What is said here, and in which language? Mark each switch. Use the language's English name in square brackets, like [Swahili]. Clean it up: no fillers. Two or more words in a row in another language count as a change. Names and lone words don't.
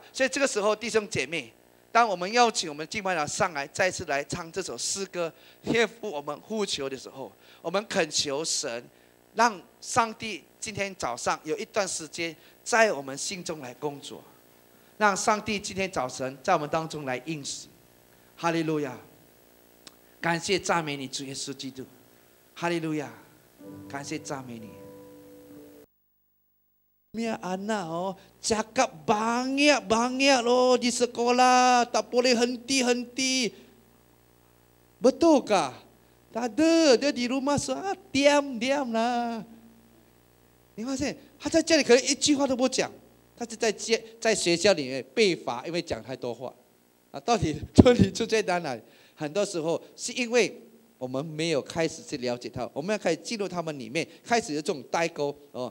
[Chinese] 所以这个时候，弟兄姐妹，当我们邀请我们敬拜长上来再次来唱这首诗歌，贴附我们呼求的时候，我们恳求神，让上帝今天早上有一段时间在我们心中来工作，让上帝今天早晨在我们当中来应许。哈利路亚！感谢赞美你，主耶稣基督。哈利路亚！感谢赞美你。 [Malay] Punya anak cakap banyak loh di sekolah, tak boleh henti-henti. Betulkah? Tak ada, dia di rumah diam lah. [Chinese] 你发现他在家里可能一句话都不讲，他是在学校里面被罚，因为讲太多话。到底问题出在哪里？很多时候是因为我们没有开始去了解他，我们要开始进入他们里面，开始有这种代沟哦。